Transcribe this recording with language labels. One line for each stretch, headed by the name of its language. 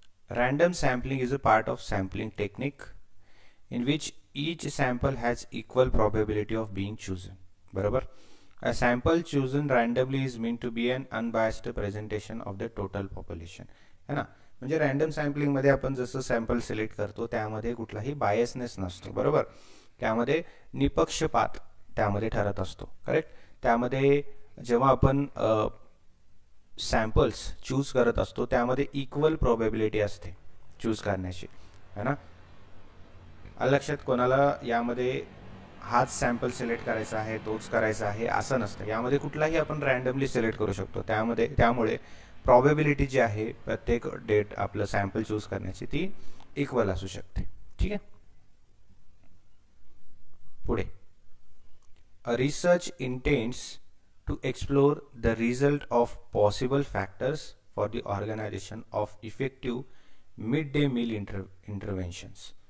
English: Random sampling is a part of sampling technique in which each sample has equal probability of being chosen.
Marathi: बरोबर.
English: A sample chosen randomly is meant to be an unbiased presentation of the total population.
Marathi: है ना, म्हणजे random sampling मध्ये आपण जसं sample select करतो त्यामध्ये कुठलाही बायसनेस नसतो. बरोबर, त्यामध्ये निपक्षपात त्यामध्ये ठरत असतो. करेक्ट. त्यामध्ये जेव्हा आपण सॅम्पल्स चूज करत असतो त्यामध्ये इक्वल प्रोबॅबिलिटी असते चूज करण्याची, है ना. लक्षात, कोणाला यामध्ये हाच सॅम्पल सिलेक्ट करायचा आहे तोच करायचा आहे असं नसतं. यामध्ये कुठलाही आपण रँडमली सिलेक्ट करू शकतो. त्यामुळे प्रॉबेबिलिटी जी आहे प्रत्येक डेट आपलं सॅम्पल चूज करण्याची ती इक्वल असू शकते. ठीक आहे.
English: पुढे, a research intends to explore the result of possible factors for the organization of effective midday meal interventions.